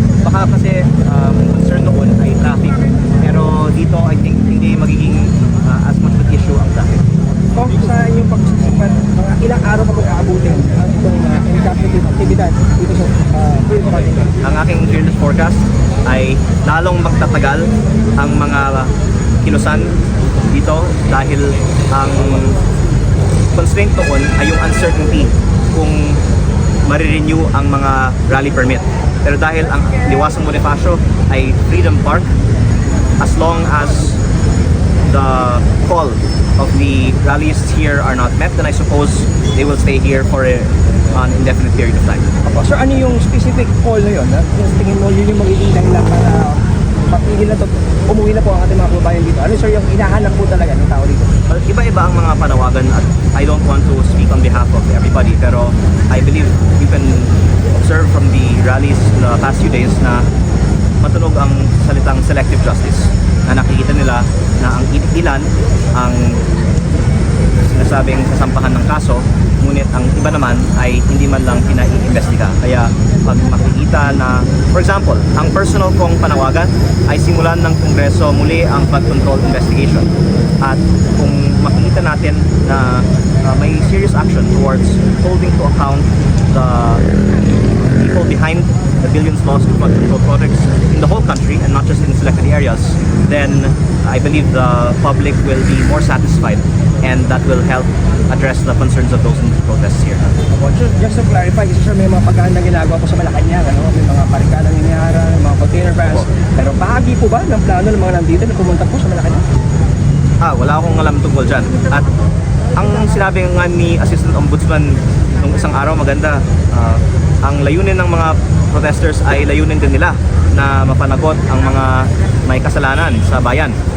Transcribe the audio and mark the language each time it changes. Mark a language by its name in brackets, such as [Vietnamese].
[Filipino] Baka kasi concern noon ay traffic, pero dito I think hindi magiging as much of an issue ang traffic. Kung sa inyong pagsisipan, mga ilang araw pa kung aabutin ang itong encampment activity dito sa Philippine Parliament? Ang aking fearless forecast ay lalong magtatagal ang mga kilusan dito dahil ang constraint doon ay yung uncertainty kung marirenew ang mga rally permit. Pero dahil ang Liwasang Bonifacio ay Freedom Park, [English] as long as the call of the rallists here are not met, then I suppose they will stay here for an indefinite period of time. [Filipino] Opo. Sir, ano yung specific call na yun? Yung tingin mo, yun yung magiging dahilan para mapigil na to, umuwi na po ang ating mga kababayan dito. Ano sir yung hinahanap po talaga ng tao dito? Well, iba-iba ang mga panawagan at [English] I don't want to speak on behalf of everybody, [Filipino] pero [English] I believe you can observe from the rallies the past few days [Filipino] na matunog ang salitang selective justice, na nakikita nila na ang ilan ang sinasabing sasampahan ng kaso, ngunit ang iba naman ay hindi man lang pinaiimbestiga. Kaya pag makikita na, for example, ang personal kong panawagan ay simulan ng Kongreso muli ang flood control investigation. At kung makikita natin na may [English] serious action towards holding to account the people behind the billions lost to flood control projects in the whole country and not just in selected areas, then I believe the public will be more satisfied and that will help address the concerns of those in the protests here. [Filipino] Opo. Just to clarify, kasi sir, may mga pagkahan na ginagawa po sa Malacanang, ano? May mga barikadang iniharan, mga container vans. Pero bahagi po ba ng plano ng mga nandito na pumunta po sa Malacanang? Wala akong alam tungkol dyan. At ang sinabi nga ni Assistant Ombudsman nung isang araw, maganda, ang layunin ng mga protesters ay layunin din nila na mapanagot ang mga may kasalanan sa bayan.